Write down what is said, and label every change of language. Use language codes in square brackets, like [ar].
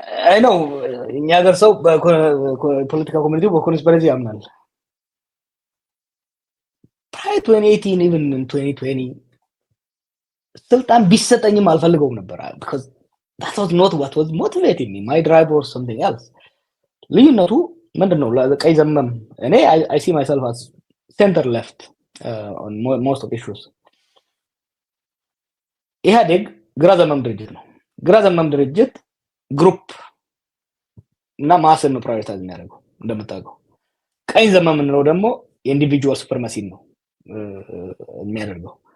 [am] አይ ነው እኛ ሀገር ሰው በፖለቲካ ኮሚኒቲው በኮንስፒረሲ ያምናል። [en] prior to 2018 even in 2020 [am] ስልጣን ቢሰጠኝም አልፈልገውም ነበር [en] because that was not what was motivating me. My drive was something else. [am] ልዩነቱ ምንድነው? ለቀይ ዘመም እኔ [en] I see myself as center left on most of issues. [am] ኢህአዴግ ግራ ዘመም ድርጅት ነው። ግራ ዘመም ድርጅት ግሩፕ እና ማስን ነው ፕራዮሪታይዝ የሚያደርገው እንደምታውቀው። ቀኝ ዘመም ነው ደግሞ የኢንዲቪጁዋል ሱፐርማሲ ነው የሚያደርገው።